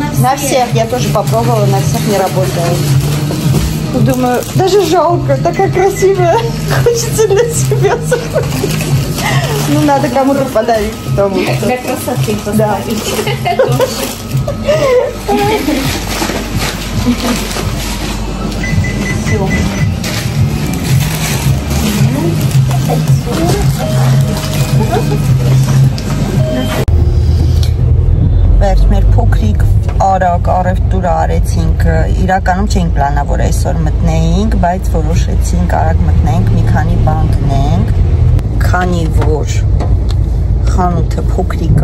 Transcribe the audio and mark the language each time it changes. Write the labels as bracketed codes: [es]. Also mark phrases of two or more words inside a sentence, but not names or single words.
[ru] На всех, я тоже попробовала, на всех не работает. Думаю, даже жалко, такая красивая, хочется для себя захватить. Ну, надо кому-то подарить. Потому что... Для красоты поставить. Да. Все. [hy] Վերջ մեր փոքրիկ արագ առևտուրը արեցինք, իրականում չէինք պլանավոր այսօր մտնեինք, բայց որոշեցինք արագ մտնենք, մի քանի բան գնենք, քանի որ խանութը փոքրիկ